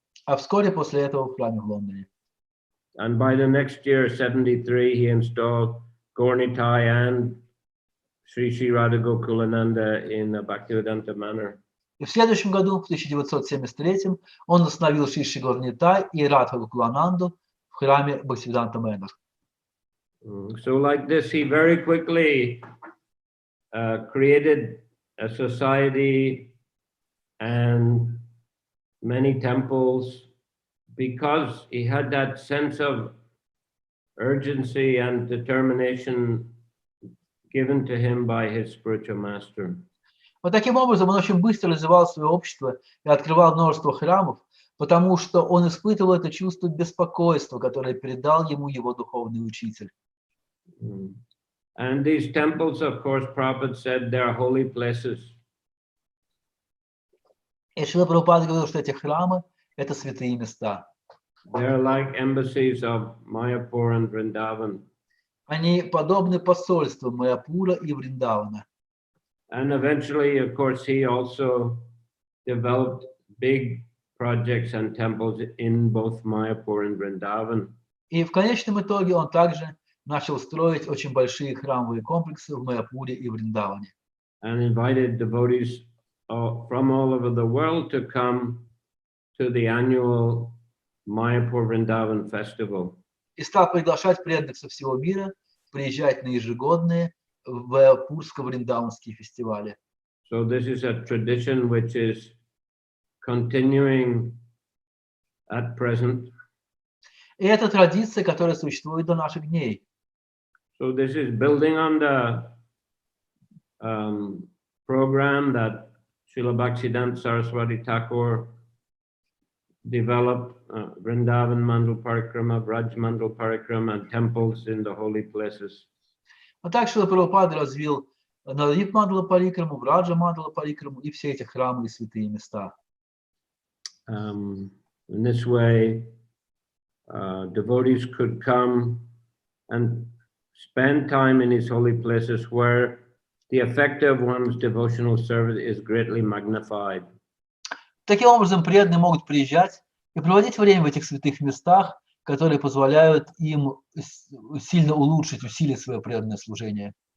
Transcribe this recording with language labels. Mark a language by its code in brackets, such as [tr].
[ru] А вскоре после этого в храме в Лондоне. [en] And by the next year, 73, he installed Gaurnitai and Sri Sri Radha Gokulananda in the Bhaktivedanta Mэнor. [ru] И в следующем году, в 1973, он установил Шри Шри Гаурнитай и Радха Гокулананду в храме Бхактиведанта Мэнор. [en] So like this, he very quickly created a society and many temples because he had that sense of urgency and determination given to him by his spiritual master. [ru] Вот таким образом он очень быстро развивал свое общество и открывал множество храмов, потому что он испытывал это чувство беспокойства, которое передал ему его духовный учитель. [en] And these temples, of course, Prabhupada said they're holy places. [ru] И Шрила Прабхупада говорил, что эти храмы – это святые места. [en] They're like embassies of Mayapur and Vrindavan. [ru] Они подобны посольствам Майяпура и Вриндавана. [en] And eventually, of course, he also developed big projects and temples in both Mayapur and Vrindavan. [ru] И в конечном итоге он также начал строить очень большие храмовые комплексы в Майяпуре и Вриндаване. [en] And invited devotees from all over the world to come to the annual Mayapur Vrindavan festival. [ru] И стал приглашать преданных со всего мира приезжать на ежегодные майяпурско-вриндаванские фестивали. [en] So this is a tradition which is continuing at present. [ru] И это традиция, которая существует до наших дней. [en] So this is building on the program that Srila Bhaktivedanta Saraswati Thakur developed, Vrindavan Mandal Parikrama, Braj Mandal Parikrama, and temples in the holy places. [ru] А так Шрила Прабхупада развил Навадвип Мандала Парикраму, Враджа Мандала Парикраму и все эти храмы и святые места. [en] In this way, devotees could come and spend time in these holy places where the effect of one's devotional service is greatly magnified. [ru] Таким образом, преданные могут приезжать и проводить время в этих святых местах, которые позволяют им сильно улучшить, усилить свое преданное служение.